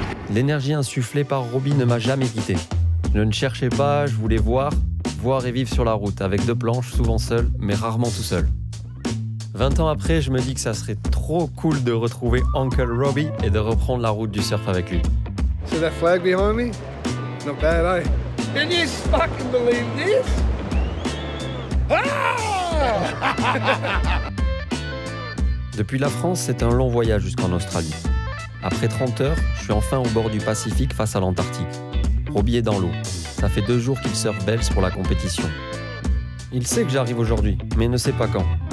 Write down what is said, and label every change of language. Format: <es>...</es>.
<fr>L'énergie insufflée par Robbie ne m'a jamais quitté. Je ne cherchais pas, je voulais voir et vivre sur la route, avec 2 planches, souvent seul, mais rarement tout seul. 20 ans après, je me dis que ça serait trop cool de retrouver Uncle Robbie et de reprendre la route du surf avec lui.</fr> <en>See that flag behind me? Not bad, eh? Can you fucking believe this?</en> <fr>Depuis la France, c'est un long voyage jusqu'en Australie. Après 30 heures, je suis enfin au bord du Pacifique face à l'Antarctique. Robbie est dans l'eau. Ça fait 2 jours qu'il surfe Bells pour la compétition. Il sait que j'arrive aujourd'hui, mais ne sait pas quand.</fr>